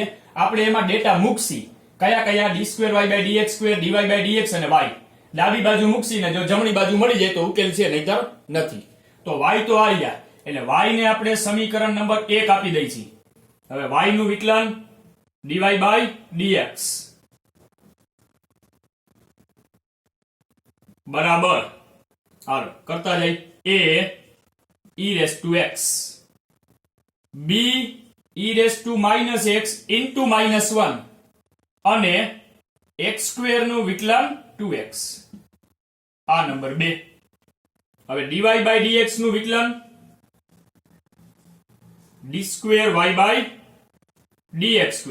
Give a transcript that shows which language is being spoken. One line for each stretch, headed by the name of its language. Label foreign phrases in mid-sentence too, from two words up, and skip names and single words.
Gujarati: આપણે એમાં ડેટા મૂકશી, કયા કયા d2y/dx², dy/dx અને y ડાબી બાજુ મૂકશી ને જો જમણી બાજુ મળી જાય તો ઉકેલ છે, નહીતર નથી. તો y તો આ રહ્યા એટલે y ને આપણે સમીકરણ નંબર 1 આપી દઈ છીએ. હવે y નું વિકલન dy/dx બરાબર, હાલો કરતા જઈ, a e⁻x b e⁻x into -1 અને x² નું વિકલન 2x. આ નંબર 2. હવે dy/dx નું વિકલન d2y/dx².